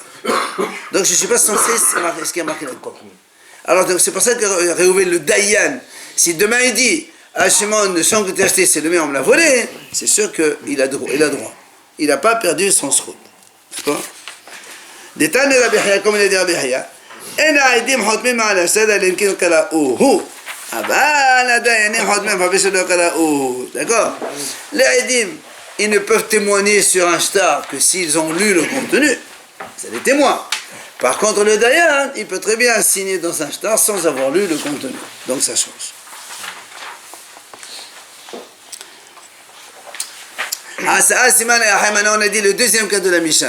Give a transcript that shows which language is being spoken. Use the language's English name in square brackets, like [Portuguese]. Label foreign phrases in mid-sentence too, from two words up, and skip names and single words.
[French] Donc, je ne suis pas censé ce qui est marqué là-dedans. Alors, donc, c'est pour ça que Réhouven, le Dayan, si demain il dit, ah, Shimon, le champ que tu as acheté, c'est le mien, on me l'a volé, c'est sûr qu'il a droit. Il n'a pas perdu son srout. D'accord? Des temps de Rabbi Haya, comme il a dit Rabbi Haya, en [Hebrew] העדים חותמים על הסדר אלא אם כן קראוהו. אבל הדיינים חותמים אפילו שלא קראוהו. [French] D'accord? Les aidim, ils ne peuvent témoigner sur un shtar que s'ils ont lu le contenu. C'est des témoins. Par contre, le dayan, il peut très bien signer dans un shtar sans avoir lu le contenu. Donc ça change. Maintenant, on a dit le deuxième cas de la Mishnah.